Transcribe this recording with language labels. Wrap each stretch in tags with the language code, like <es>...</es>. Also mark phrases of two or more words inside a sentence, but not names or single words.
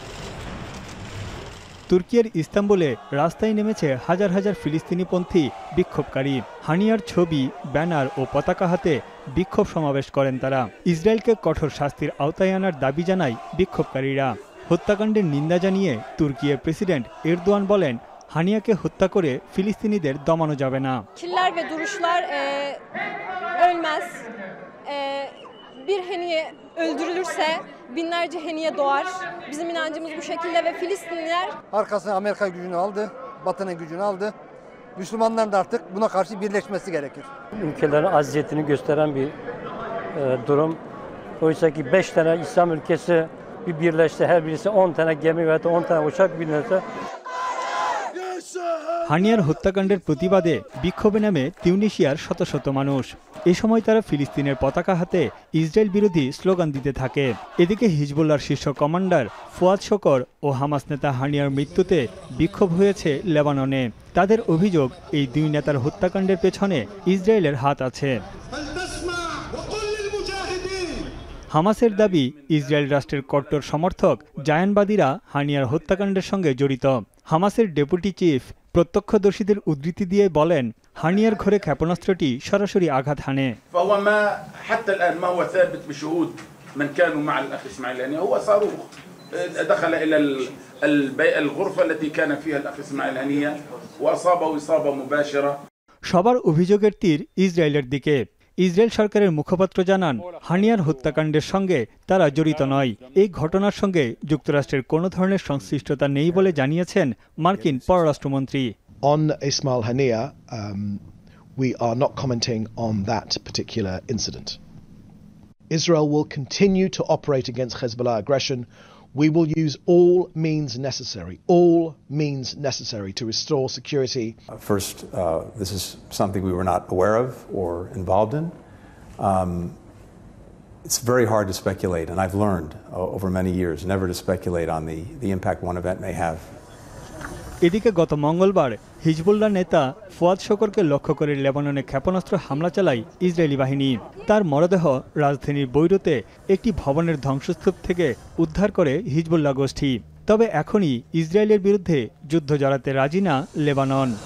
<bn>তুর্কির ইস্তাম্বুলে রাস্তায় নেমেছে হাজার হাজার ফিলিস্তিনিপন্থী বিক্ষোভকারী। হানিয়ার ছবি, ব্যানার ও পতাকা হাতে বিক্ষোভ সমাবেশ করেন তারা। ইসরায়েলকে কঠোর শাস্তির আওতায় আনার দাবি জানায় বিক্ষোভকারীরা। হত্যাকাণ্ডের নিন্দা জানিয়ে তুর্কির প্রেসিডেন্ট এরদোয়ান বলেন, হানিয়াকে hıtta করে ফিলিস্তিনিদের দমানো যাবে না।</bn> <tr>Fikirler ve duruşlar ölmez. Bir Haniye öldürülürse binlerce Haniye doğar. Bizim inancımız bu şekilde ve Filistinliler Arkasına Amerika gücünü aldı, Batı'nın gücünü aldı. Müslümanların da artık buna karşı birleşmesi gerekir. Ülkelerin aziyetini gösteren bir durum. Oysa ki 5 tane İslam ülkesi bir birleşse, her birisi 10 tane gemi veya 10 tane uçak binirse.</tr> <bn>হানিয়ার হত্যাকাণ্ডের প্রতিবাদে বিক্ষোভে নামে তিউনিসিয়ার শত শত মানুষ। এ সময় তারা ফিলিস্তিনের পতাকা হাতে ইসরায়েল বিরোধী স্লোগান দিতে থাকে। এদিকে হিজবুল্লাহর শীর্ষ কমান্ডার ফুয়াদ শকর ও হামাস নেতা হানিয়ার মৃত্যুতে বিক্ষোভ হয়েছে লেবাননে। তাদের অভিযোগ, এই দুই নেতার হত্যাকাণ্ডের পেছনে ইসরায়েলের হাত আছে। হামাসের দাবি, ইসরায়েল রাষ্ট্রের কট্টর সমর্থক জায়ানবাদীরা হানিয়ার হত্যাকাণ্ডের সঙ্গে জড়িত। হামাসের ডেপুটি চিফ প্রত্যক্ষদর্শীদের উদ্ধৃতি দিয়ে বলেন, হানিয়ার ঘরে ক্ষেপণাস্ত্রটি সরাসরি আঘাত হানে।</bn> <ar>من كانوا مع الأخ إسماعيل هنية هو صاروخ دخل إلى الغرفة التي كان فيها الأخ إسماعيل هنية وأصابه إصابة مباشرة।</ar> <bn>সবার অভিযোগের তীর ইসরায়েলের দিকে। ইসরায়েল সরকারের মুখপাত্র জানান, হানিয়ার হত্যাকাণ্ডের সঙ্গে তারা জড়িত নয়। এই ঘটনার সঙ্গে যুক্তরাষ্ট্রের কোনো ধরনের সংশ্লিষ্টতা নেই বলে জানিয়েছেন মার্কিন পররাষ্ট্রমন্ত্রী।</bn> <en>On Ismail Haniyeh, we are not commenting on that particular incident. Israel will continue to operate against Hezbollah aggression. We will use all means necessary to restore security. First, this is something we were not aware of or involved in. It's very hard to speculate, and I've learned over many years never to speculate on the impact one event may have.</en> <bn>এদিকে গত মঙ্গলবার হিজবুল্লাহ নেতা ফুয়াদ শকরকে লক্ষ্য করে লেবাননে ক্ষেপণাস্ত্র হামলা চালায় ইসরায়েলি বাহিনী। তার মরদেহ রাজধানীর বৈরুতে একটি ভবনের ধ্বংসস্তূপ থেকে উদ্ধার করে হিজবুল্লাহ গোষ্ঠী। তবে এখনই ইসরায়েলের বিরুদ্ধে যুদ্ধ জড়াতে রাজি না লেবানন।</bn>